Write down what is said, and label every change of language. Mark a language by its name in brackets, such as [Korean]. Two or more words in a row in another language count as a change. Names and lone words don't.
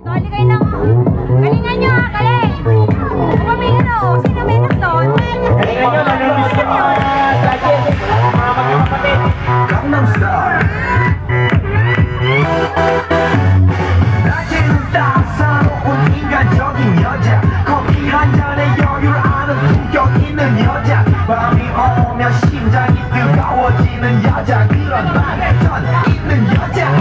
[Filipino] Dali kayo ng... Galingan nyo ha, galing! Kung may ano, sino may nagdoon? Galingan nyo, nanonood ko mga judges, mga magkakapatid. Gangnam Style. [Korean] 낮에는 따사로운 인간적인 여자 커피 한 잔에 여유를 아는 품격 있는 여자 밤이 오면 심장이 뜨거워지는 여자 그런 반전 있는 여자